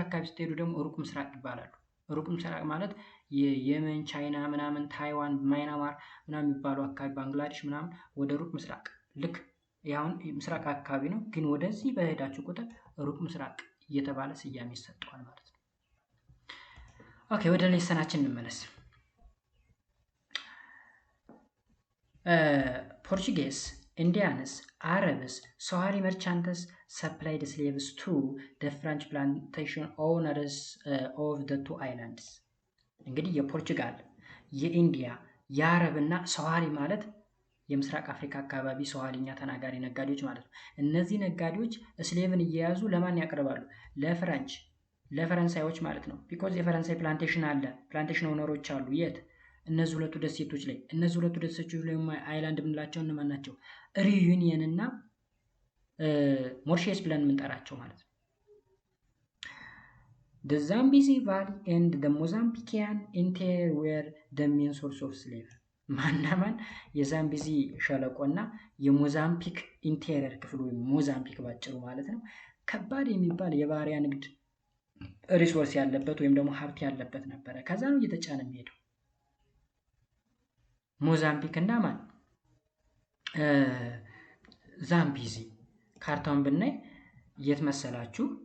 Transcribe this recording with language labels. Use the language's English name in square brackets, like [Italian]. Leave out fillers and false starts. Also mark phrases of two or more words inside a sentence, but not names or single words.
[Amharic] አካባቢ ስትሄዱ ደግሞ ሩቅ ምስራቅ ይባላሉ። ሩቅ ምስራቅ ማለት የየመን፣ ቻይና ምናምን፣ ታይዋን፣ ማይናማር ምናምን የሚባሉ አካባቢ፣ ባንግላዴሽ ምናምን ወደ ሩቅ ምስራቅ ልክ ያሁን ምስራቅ አካባቢ ነው፣ ግን ወደዚህ በሄዳችሁ ቁጥር ሩቅ ምስራቅ እየተባለ ስያሜ ይሰጠዋል ማለት ነው። ኦኬ ወደ ሌሰናችን እንመለስ። [English] ፖርቹጌስ Indians, Arabs, Somali merchants supplied slaves to the French plantation owners of the two islands. [Amharic] እንግዲህ የፖርቹጋል፣ የኢንዲያ፣ የአረብ እና ሰዋሊ ማለት የምስራቅ አፍሪካ አካባቢ ሰዋሊኛ ተናጋሪ ነጋዴዎች ማለት ነው። እነዚህ ነጋዴዎች ስሌቭን እየያዙ ለማን ያቀርባሉ? ለፈረንሳዮች ማለት ነው። ቢኮዝ የፈረንሳይ ፕላንቴሽን አለ፣ [English] plantation owners [Amharic] አሉ። የት? እነዚህ ሁለቱ ደሴቶች ላይ። እነዚህ ሁለቱ ደሴቶች ላይ አይላንድ የምንላቸው እነማን ናቸው? ሪዩኒየን እና ሞሪሸስ ብለን የምንጠራቸው ማለት ነው። [English] The Zambezi Valley and the Mozambican interior were the main source of slave. [Amharic] ማናማን የዛምቢዚ ሸለቆ እና የሞዛምቢክ ኢንቴሪየር ክፍል ወይም ሞዛምቢክ ባጭሩ ማለት ነው ከባድ የሚባል የባሪያ ንግድ ሪሶርስ ያለበት ወይም ደግሞ ሀብት ያለበት ነበረ። ከዛ ነው እየተጫነ የሚሄደው። ሞዛምቢክ እና ማን ዛምቢዚ። ካርታውን ብናይ የት መሰላችሁ?